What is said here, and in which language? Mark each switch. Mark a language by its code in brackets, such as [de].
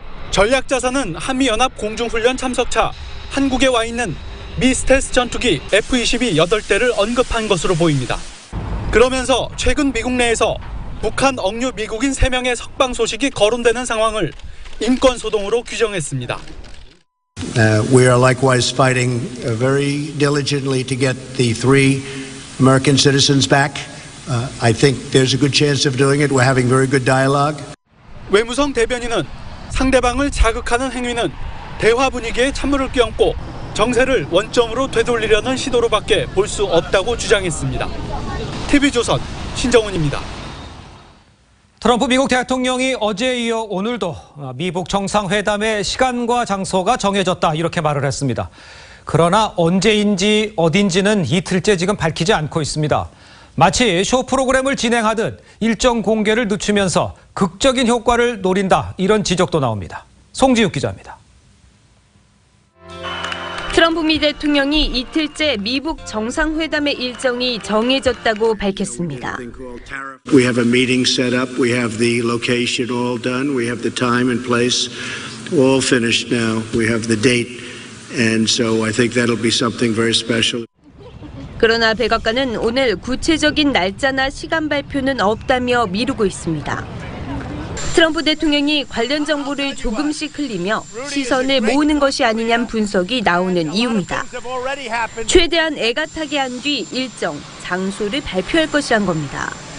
[ko] 전략 자산은 한미연합 공중훈련 참석차 한국에 와 있는 미 스텔스 전투기 F-22 8대를 언급한 것으로 보입니다. 그러면서 최근 미국 내에서 북한 억류 미국인 3명의 석방 소식이 거론되는 상황을 인권 소동으로 규정했습니다. [en] We are likewise fighting very diligently to get the 3 American citizens back. I think there's a good chance of doing it. We're having very good dialogue. [ko] 외무성 대변인은 상대방을 자극하는 행위는 대화 분위기에 찬물을 끼얹고 정세를 원점으로 되돌리려는 시도로밖에 볼 수 없다고 주장했습니다. TV조선 신정훈입니다. 트럼프 미국 대통령이 어제에 이어 오늘도 미북 정상회담의 시간과 장소가 정해졌다 이렇게 말을 했습니다. 그러나 언제인지 어딘지는 이틀째 지금 밝히지 않고 있습니다. 마치 쇼 프로그램을 진행하듯 일정 공개를 늦추면서 극적인 효과를 노린다 이런 지적도 나옵니다. 송지욱 기자입니다. 트럼프 미 대통령이 이틀째 미북 정상회담의 일정이 정해졌다고 밝혔습니다. [en] We have a meeting set up. We have the location all done. We have the time and place all finished now. We have the date. And so I think that'll be something very special. [ko] 그러나 백악관은 오늘 구체적인 날짜나 시간 발표는 없다며 미루고 있습니다. 트럼프 대통령이 관련 정보를 조금씩 흘리며 시선을 모으는 것이 아니냐는 분석이 나오는 이유입니다. 최대한 애가 타게 한 뒤 일정, 장소를 발표할 것이란 겁니다.